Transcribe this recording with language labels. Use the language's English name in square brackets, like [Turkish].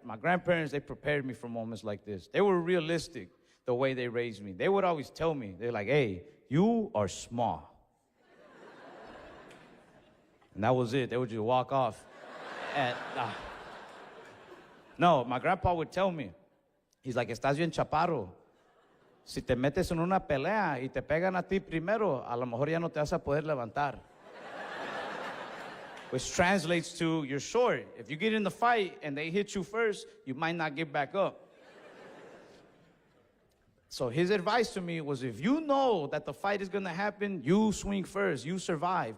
[English] My grandparents, they prepared me for moments like this. They were realistic the way they raised me. They would always tell me, they're like, hey, you are small. And that was it. They would just walk off. And, no, my grandpa would tell me, he's like, [Spanish] estás bien chaparro. Si te metes en una pelea y te pegan a ti primero, a lo mejor ya no te vas a poder levantar. [English] Which translates to, you're short. If you get in the fight and they hit you first, you might not get back up. So his advice to me was, if you know that the fight is going to happen, you swing first. You survive.